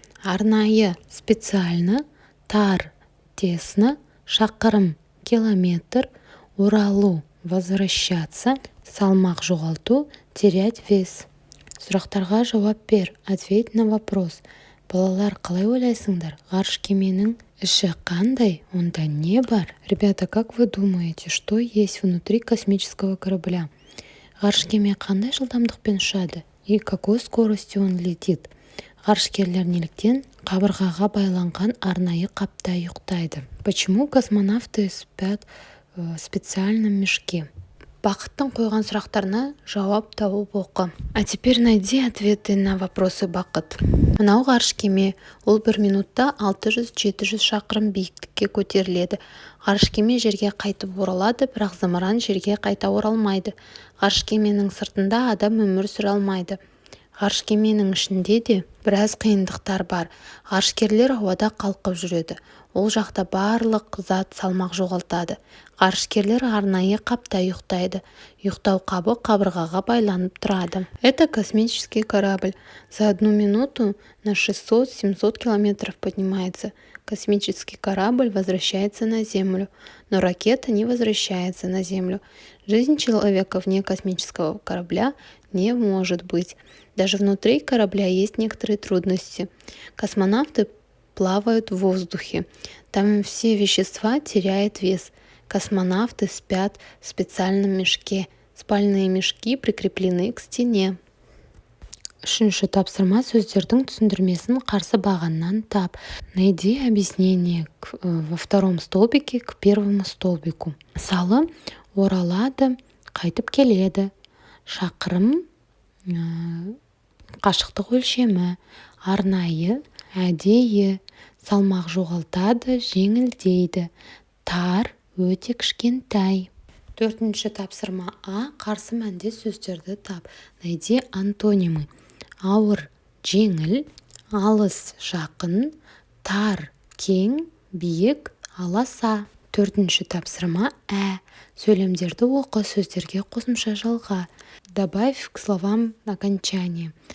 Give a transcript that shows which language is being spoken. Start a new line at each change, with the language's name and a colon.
Kazakh: Арнайы,
Russian: специально,
Kazakh: тар,
Russian: тесно,
Kazakh: шақырым, километр, оралу,
Russian: возвращаться,
Kazakh: салмақ жоғалту,
Russian: терять вес.
Kazakh: Сұрақтарға жауап бер,
Russian: ответь на вопрос.
Kazakh: Балалар, қалай ойлайсыңдар? Ғарыш кеменің іші қандай? Онда не бар?
Russian: Ребята, как вы думаете, что есть внутри космического корабля?
Kazakh: Ғарыш кеме қандай жылдамдықпен ұшады?
Russian: И какой скоростью он летит?
Kazakh: Ғарышкерлер неліктен қабырғаға байланған арнайы қапта ұйықтайды?
Russian: Почему космонавты спят в специальном мешке?
Kazakh: Бақыттың қойған сұрақтарына жауап тауып оқы.
Russian: А теперь найди ответы на вопросы Бақыт.
Kazakh: Мынау ғарыш кеме, ол 1 минутта 600-700 шақырым биіктікке көтеріледі. Ғарыш кеме жерге қайтып оралады, бірақ зымыран жерге қайта оралмайды. Ғарыш кеменің сыртында адам өмір сүре алмайды. Ғарыш кеменің ішінде де біраз қиындықтар бар. Ғарышкерлер ауада қалқып жүреді. Ол жақта барлық зат салмақ жоғалтады. Ғарышкерлер арнайы қапта ұйықтайды. Ұйықтау қабы қабырғаға байланып тұрады.
Russian: Это космический корабль. За 1 минуту на 600-700 километров поднимается. Космический корабль возвращается на Землю, но ракета не возвращается на Землю. Жизнь человека вне космического корабля не может быть. Даже внутри корабля есть некоторые трудности. Космонавты плавают в воздухе. Там все вещества теряют вес. Космонавты спят в специальном мешке. Спальные мешки прикреплены к стене.
Kazakh: Үшінші тапсырма, сөздердің түсіндірмесін қарсы бағаннан тап.
Russian: Найди объяснение во втором столбике к первому столбику.
Kazakh: Мысалы, оралады, қайтып келеді. Шақырым, қашықтық өлшемі, арнайы, әдейі, салмақ жоғалтады, жеңілдейді, тар, өте кішкентай. Төртінші тапсырма А. Қарсы мәнде сөздерді тап.
Russian: Найди антонимы.
Kazakh: Ауыр, жеңіл, алыс, жақын, тар, кең, биік, аласа. Төртінші тапсырма Ә. Сөйлемдерді оқы, сөздерге қосымша жалға.
Russian: Добавь к словам окончание.